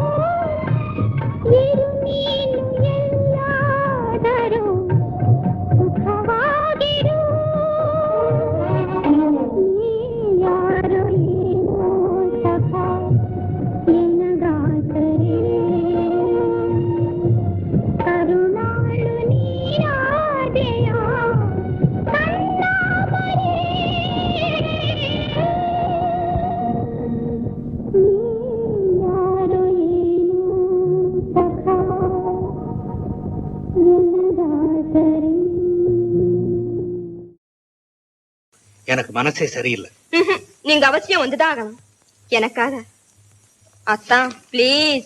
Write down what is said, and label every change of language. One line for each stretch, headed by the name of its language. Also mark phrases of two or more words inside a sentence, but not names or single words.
Kannada: ಇರು ನೀನು ಎಲ್ಲಾದರೂ ಸುಖವಾಗಿರು ನೀ ಯಾರು ಏನೋ ಸಖ ಎನಗಾಸರೆ ಕರುಣಾಳು ನೀರಾದೆಯ ಕಣ್ಣ ಮರೆ ನೀ ಯಾರು ಏನೋ ಸಖ ಎನಗಾಸರೆ
Tamil: எனக்கு மனசே சரியில்லை. நீங்க அவசியம் வந்துதான் ஆகணும் எனக்காக. அத்தான் ப்ளீஸ்.